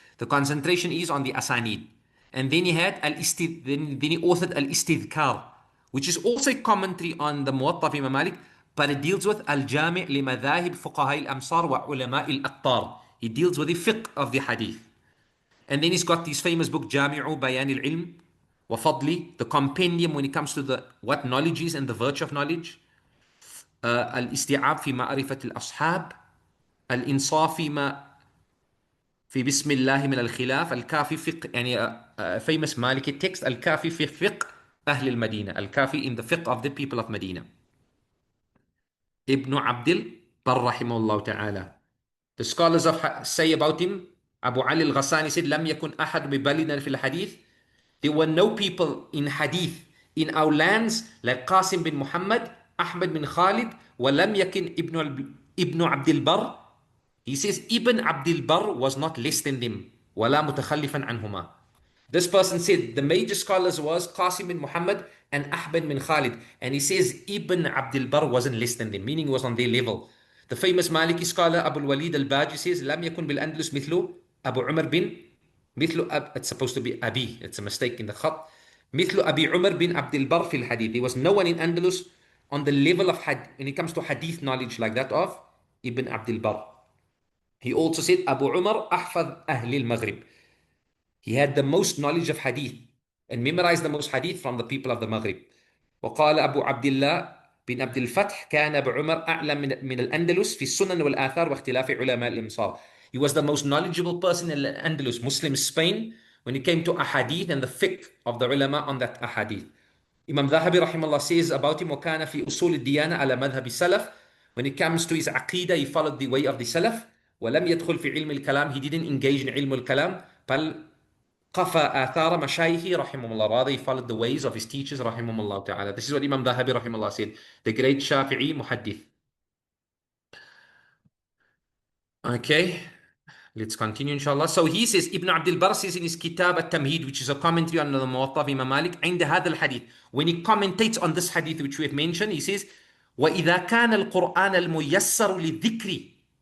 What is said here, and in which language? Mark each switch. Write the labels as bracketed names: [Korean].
[English] The concentration is on the Asanid. And then he had then he authored Al-Istidhkar, which is also a commentary on the Muwatta of Imam Malik, but it deals with Al-Jami' li madhahib fuqaha al-amsar wa ulama al-aqtar. He deals with the fiqh of the hadith. And then he's got this famous book, Jami'u Bayan al-Ilm wa Fadli, the compendium when it comes to what knowledge is and the virtue of knowledge. [Arabic] الاستيعاب في معرفة الأصحاب الإنصاف فيما في بسم الله من الخلاف الكافي فقه يعني [English] famous Maliki text [Arabic] الكافي في فقه أهل المدينة الكافي [English] in the fiqh of the people of Medina. Ibn Abdul Barr rahimahullah ta'ala. The scholars say about him, Abu Ali al-Ghassani said [Arabic] لم يكن أحد ببلدنا في الحديث. [English] There were no people in hadith in our lands like Qasim bin Muhammad, Ahmad bin Khalid, [Arabic] وَلَمْ يَكِنْ [English] Ibn Abdul Barr. He says Ibn Abdul Barr was not less than them. [Arabic] وَلَا مُتَخَلِّفًا عَنْهُمَا. [English] This person said the major scholars was Qasim bin Muhammad and Ahmad bin Khalid. And he says Ibn Abdul Barr wasn't less than them, meaning he was on their level. The famous Maliki scholar Abu al-Walid al-Baji says [Arabic] لَمْ يكن بالأندلس مثل [English] Abu Umar bin it's supposed to be Abi. It's a mistake in the khat. [Arabic] مثل أبي عمر bin Abdul Barr في الحديث. [English] There was no one in Andalus on the level of when it comes to hadith knowledge like that of Ibn Abdul Barr. He also said Abu Umar [Arabic] أحفظ أهل المغرب. [English] He had the most knowledge of hadith and memorized the most hadith from the people of the Maghrib. [Arabic] وقال أبو عبد الله بن عبد الفتح كان أبو عمر أعلم من الأندلس في السنن والآثار واختلاف علماء الإمصار. [English] He was the most knowledgeable person in Andalus, Muslim Spain, when it came to ahadith and the fiqh of the ulama on that ahadith. Imam Dhahabi rahimahullah says about him, [Arabic] وَكَانَ فِي أُصُولِ الدِّيَانَةِ عَلَى مَذْهَبِ السَّلَفِ. [English] When it comes to his aqidah, he followed the way of the Salaf. [Arabic] وَلَمْ يَدْخُلْ فِي عِلْمِ الْكَلَامِ. [English] He didn't engage in ilm al-kalam. [Arabic] بَلْ قَفَى آثَارَ مَشَايِخِ rahimahullah. [English] Rather, he followed the ways of his teachers rahimahullah ta'ala. This is what Imam Dhahabi rahimahullah said, the great Shafi'i muhaddith. Okay. Let's continue inshallah. So he says, Ibn Abdul Barr says in his Kitab al-Tamheed, which is a commentary on the Muwatta of Imam Malik, [Arabic] عند هذا الحديث, [English] when he commentates on this hadith which we have mentioned, he says, [Arabic] وَإِذَا كَانَ الْقُرْآنَ الْمُيَسَّرُ لِلذِّكْرِ.